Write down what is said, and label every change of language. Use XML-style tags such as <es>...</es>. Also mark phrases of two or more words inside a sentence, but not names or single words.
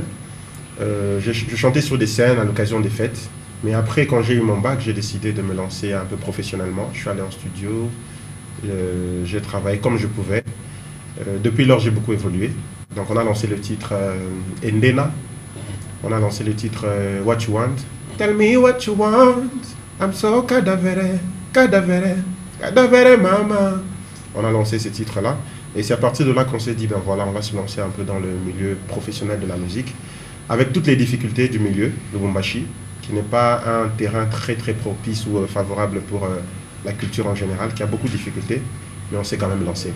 <fr>Je chantais sur des scènes à l'occasion des fêtes. Mais après, quand j'ai eu mon bac, j'ai décidé de me lancer un peu professionnellement. Je suis allé en studio, j'ai travaillé comme je pouvais. Depuis lors, j'ai beaucoup évolué. Donc on a lancé le titre Endena. On a lancé le titre What You Want.</fr> <en>Tell me what you want. I'm so cadavere, cadavere, cadavere mama.</en> <fr>On a lancé ces titres-là. Et c'est à partir de là qu'on s'est dit, ben voilà, on va se lancer un peu dans le milieu professionnel de la musique. Avec toutes les difficultés du milieu, le Lubumbashi, qui n'est pas un terrain très très propice ou favorable pour la culture en général, qui a beaucoup de difficultés, mais on s'est quand même lancé.</fr>